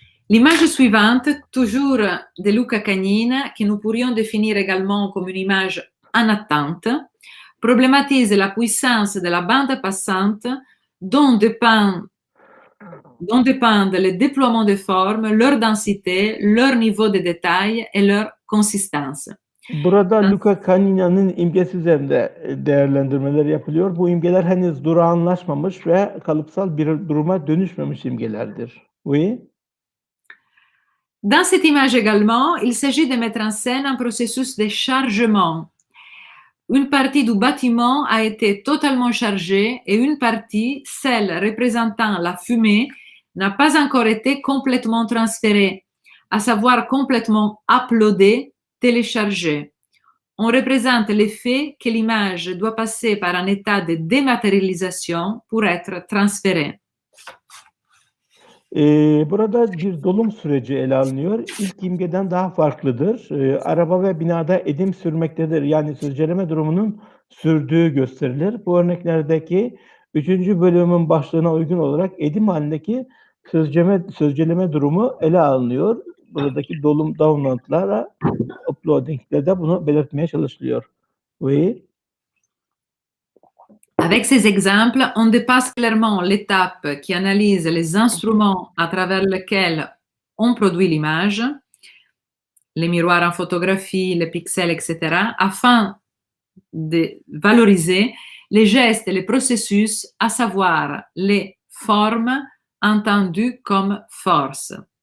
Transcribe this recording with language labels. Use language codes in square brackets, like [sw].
[fr] L'image suivante, toujours de Luca Cagnina, que nous pourrions définir également comme une image en attente, problématise la puissance de la bande passante dont dépendent le déploiement des formes, leur densité, leur niveau de détail et leur consistance. [tr] Burada Luca Canina'nın imgesi üzerinde değerlendirmeler yapılıyor. Bu imgeler henüz durağanlaşmamış ve kalıpsal bir duruma dönüşmemiş imgelerdir. [fr] Oui. Dans cette image également, il s'agit de mettre en scène un processus de chargement. Une partie du bâtiment a été totalement chargée et une partie, celle représentant la fumée, n'a pas encore été complètement transférée, à savoir complètement uploadée, téléchargée. On représente l'effet que l'image doit passer par un état de dématérialisation pour être transférée. [tr] Burada bir dolum süreci ele alınıyor. İlk imgeden daha farklıdır. Araba ve binada edim sürmektedir. Yani sözceleme durumunun sürdüğü gösterilir. Bu örneklerdeki 3. bölümün başlığına uygun olarak edim halindeki sözceleme durumu ele alınıyor. Buradaki dolum download'lara, uploading'de de bunu belirtmeye çalışılıyor. [fr] Oui. Avec ces exemples, on dépasse clairement l'étape qui analyse les instruments à travers lesquels on produit l'image, les miroirs en photographie, les pixels, etc., afin de valoriser les gestes et les processus, à savoir les formes entendues comme force.